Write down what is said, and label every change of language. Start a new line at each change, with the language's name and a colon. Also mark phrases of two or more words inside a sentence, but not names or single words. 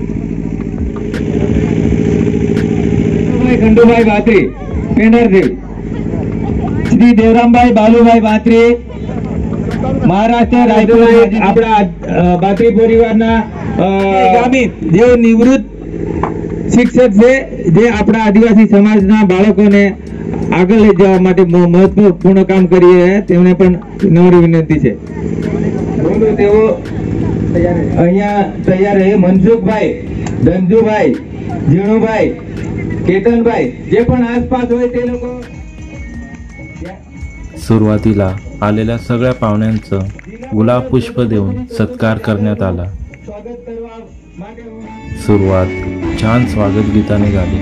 Marathi: खंडूभाई बात्री पेंढारदेव श्री देवरामभाई बालूभाई बात्रे महाराष्ट्र राज्य आपला बात्रे परिवाરના
Gujarati: ગામી જે નિવૃત્ત શિક્ષક છે જે આપણા આદિવાસી સમાજના બાળકોને આગળ લઈ જવા માટે મહત્વપૂર્ણ કામ કરી રહ્યા તેમને પણ નમ્ર વિનંતી છે તેઓ અહીંયા તૈયાર રહે મનસુખભાઈ ધનજુભાઈ જીણુભાઈ કેતનભાઈ જે પણ આસપાસ હોય તે લોકો
Marathi: सुरुवातीला आलेल्या सगळ्या पाहुण्यांचं गुलाब पुष्प देऊन सत्कार करण्यात आला. सुरुवात छान स्वागत गीताने झाली.